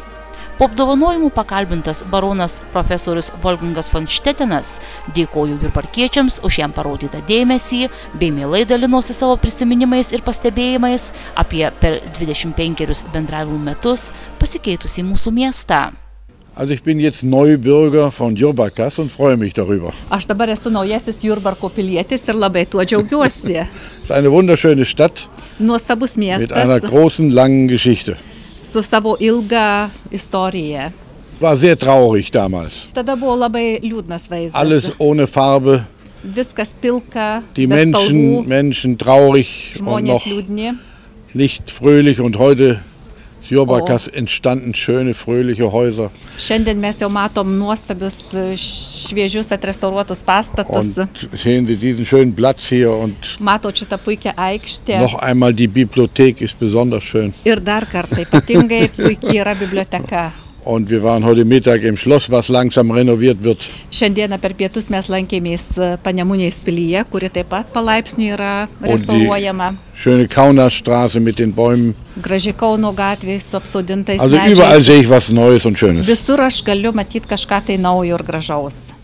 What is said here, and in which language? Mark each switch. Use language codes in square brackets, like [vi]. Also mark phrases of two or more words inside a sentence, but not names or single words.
[lt] Po apdovanojimų pakalbintas baronas profesorius Wolfgangas von Štetenas dėkojo jurbarkiečiams už jam parodytą dėmesį bei mielai dalinosi savo prisiminimais ir pastebėjimais apie per 25 bendravimų metus pasikeitusį mūsų miestą. [de] Also ich bin jetzt Neubürger von Jurbarkas und freue mich darüber. [lt] Aš dabar esu naujasis Jurbarko pilietis ir labai tuo džiaugiuosi. [de] Es ist eine wunderschöne Stadt [lt] Nuostabus miestas. [de] mit einer großen, langen Geschichte. [lt] Su savo ilga istorija. [de] War sehr traurig damals. [lt] Tada buvo labai liūdnas vaizdas. [de] Alles ohne Farbe. [lt] Viskas pilka, [de] Die [lt] be spalvų, [de] Menschen traurig und [lt] žmonės [de] noch [lt] liūdni. [de] nicht fröhlich. Und heute ist Jurbarkas entstanden schöne, fröhliche Häuser. [lt] Šiandien mes jau matom nuostabius, šviežius atrestauruotus pastatus. [de] Und sehen Sie diesen schönen Platz hier und [lt] Matot šitą puikią aikštę. [de] noch einmal die Bibliothek ist besonders schön. [lt] Ir dar kartą ypatingai puikiai yra biblioteka. [de] Und wir waren heute Mittag im Schloss, was langsam renoviert wird. [lt] Šiandieną per pietus mes lankėmės Panemunės pilyje, kuri taip pat palaipsniui yra restauruojama. [de] Schöne Kaunerstraße mit den Bäumen. [lt] Graži Kauno gatvė su apsodintais [de] Also überall sehe ich was Neues und Schönes. [lt] Visur aš galiu matyti kažką tai naujo ir gražaus.